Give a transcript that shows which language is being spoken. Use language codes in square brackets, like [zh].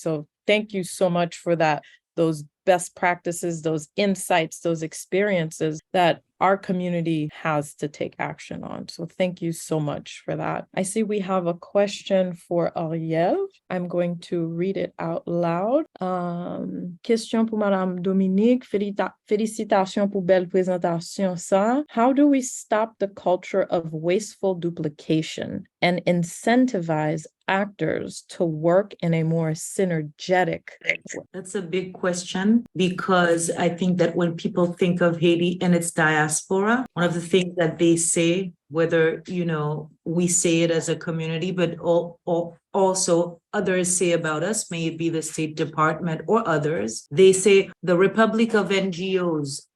[en] So thank you so much for that, those best practices, those insights, those experiences that our community has to take action on. So thank you so much for that. I see we have a question for Ariel. I'm going to read it out loud. [fr] Question pour Madame Dominique. Félicitations pour belle présentation, ça. [en] How do we stop the culture of wasteful duplication and incentivize actors to work in a more synergetic way? That's a big question, because I think that when people think of Haiti and its diaspora, one of the things that they say, whether, we say it as a community, but also others say about us, may it be the State Department or others, they say the Republic of NGOs.